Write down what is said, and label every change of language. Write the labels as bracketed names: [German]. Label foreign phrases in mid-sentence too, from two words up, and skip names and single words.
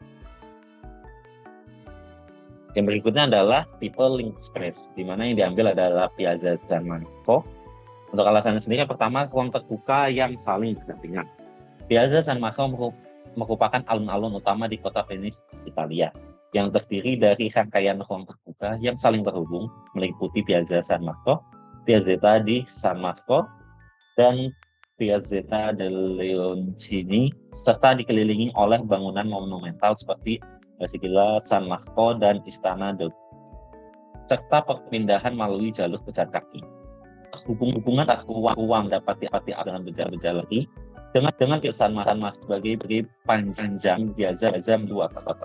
[Indonesian] Yang berikutnya adalah tipe [English] link space, [Indonesian] di mana yang diambil adalah Piazza San Marco. Untuk alasannya sendiri, yang pertama, ruang terbuka yang saling berdampingan. Piazza San Marco merupakan alun-alun utama di kota Venice, Italia, yang terdiri dari rangkaian ruang terbuka yang saling terhubung, meliputi Piazza San Marco, Piazzetta di San Marco, dan Piazzetta del Leoncini, serta dikelilingi oleh bangunan monumental seperti Basilika San Marco dan Istana Doge, serta perpindahan melalui jalur pejalan kaki. Hubungan ruang dapat diarti dengan berjalan dengan San Marco sebagai panjang Piazza dua kota.